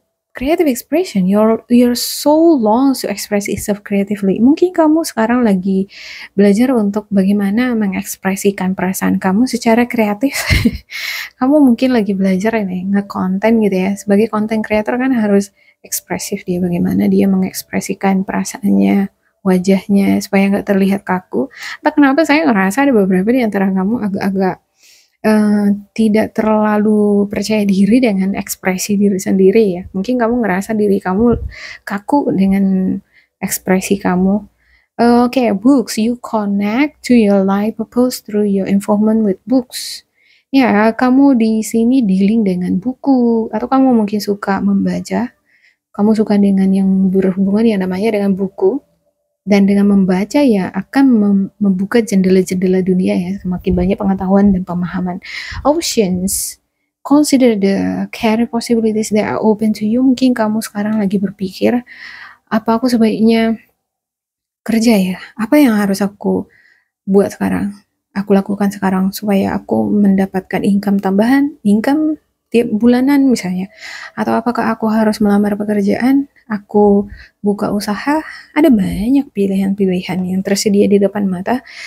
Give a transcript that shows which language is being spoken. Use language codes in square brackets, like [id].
[en] Creative expression, your soul longs to express itself creatively. [id] Mungkin kamu sekarang lagi belajar untuk bagaimana mengekspresikan perasaan kamu secara kreatif. Kamu mungkin lagi belajar ini nge-konten gitu ya. Sebagai content creator kan harus ekspresif dia, bagaimana dia mengekspresikan perasaannya, wajahnya supaya nggak terlihat kaku. Entah kenapa saya ngerasa ada beberapa di antara kamu agak-agak tidak terlalu percaya diri dengan ekspresi diri sendiri ya. Mungkin kamu ngerasa diri kamu kaku dengan ekspresi kamu. [en] Oke, books. You connect to your life purpose through your involvement with books. [id] Ya, kamu di sini dealing dengan buku, atau kamu mungkin suka membaca. Kamu suka dengan yang berhubungan yang namanya dengan buku. Dan dengan membaca ya akan membuka jendela-jendela dunia ya, semakin banyak pengetahuan dan pemahaman. [en] Options, consider the career possibilities that are open to you. [id] Mungkin kamu sekarang lagi berpikir, apa aku sebaiknya kerja ya? Apa yang harus aku buat sekarang? Aku lakukan sekarang supaya aku mendapatkan income tambahan, income tiap bulanan misalnya. Atau apakah aku harus melamar pekerjaan? Aku buka usaha, ada banyak pilihan-pilihan yang tersedia di depan mata.